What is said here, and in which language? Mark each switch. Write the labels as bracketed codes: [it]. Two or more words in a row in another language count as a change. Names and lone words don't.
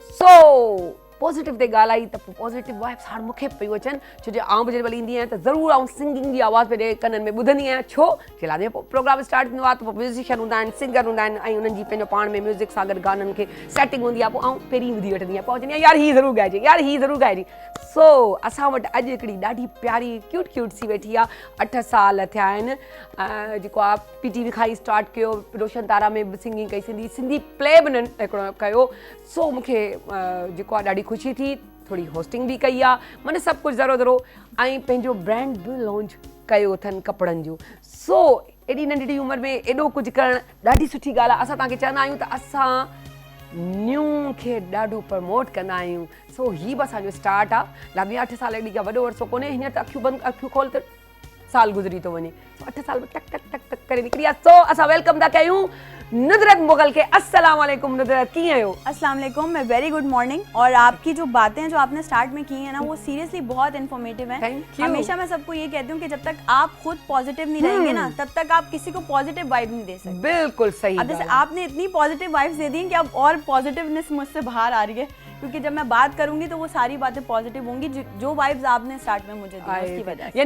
[sd] सो पॉज़िटिव ते ॻाल्हाई त पोइ [en] positive vibes [sd] हाणे मूंखे पियूं अचनि, छो जो आउं बि जॾहिं ईंदी आहियां त ज़रूरु आउं सिंगिंग जी आवाज़ पंहिंजे कननि में ॿुधंदी आहियां। छो जे लाइ प्रोग्राम स्टार्ट थींदो आहे त पोइ म्यूज़िशियन हूंदा आहिनि, सिंगर हूंदा आहिनि, ऐं उन्हनि जी पंहिंजो पाण में म्यूज़िक सां गॾु गाननि खे सेटिंग हूंदी आहे। पोइ आउं पहिरीं ॿुधी वठंदी आहियां, पोइ चवंदी आहियां यार हीअ ज़रूरु ॻाइजे, यार हीअ ज़रूरु ॻाइजे। सो असां वटि अॼु हिकिड़ी ॾाढी प्यारी क्यूट सी वेठी आहे, 8 साल थिया आहिनि, जेको आहे PTV खां ई स्टार्ट कयो, रोशन तारा में बि सिंगिंग कई, सिंधी प्ले बि हिकिड़ो कयो। सो मूंखे जेको आहे ॾाढी ख़ुशी थी, थोड़ी होस्टिंग भी कई आहे, माने सभु कुझु ज़रो ऐं पंहिंजो ब्रांड बि लॉन्च कयो अथनि कपिड़नि जो। सो एॾी नंढड़ी उमिरि में एॾो कुझु करणु ॾाढी सुठी ॻाल्हि आहे। असां तव्हांखे चवंदा आहियूं त असां न्यू खे ॾाढो प्रमोट कंदा आहियूं। सो हीअ बि असांजो स्टार्ट आहे। लाॻे 8 साल एॾी का वॾो अरसो कोन्हे, हींअर त अखियूं खोल त साल गुज़री थो वञे। 8 साल में टक टक टक टक करे निकिरी आहे। सो असां वेलकम था कयूं नुदरत मुगल के। [ar] السلام علیکم [sd] नुदरत, कीअं आहियो? [ar] السلام علیکم, [en] ma'am very good morning. [ur] اور آپ کی جو باتیں جو آپ نے سٹارٹ میں کی ہیں نا، وہ سیریسلی بہت انفارمیٹو ہیں. ہمیشہ میں سب کو یہ کہتی ہوں کہ جب تک آپ خود پازیٹو نہیں رہیں گے نا، تب تک آپ کسی کو [en] positive vibe [ur] نہیں دے سکتے. بالکل صحیح. اب جیسے آپ نے اتنی [en] positive vibes [ur] دے دی ہیں کہ اب اور پازیٹونیس مجھ سے باہر آ رہی ہے، کیونکہ جب میں بات کروں گی تو وہ ساری باتیں پازیٹو ہوں گی، جو وائبز آپ نے سٹارٹ میں مجھے دی اس کی وجہ سے.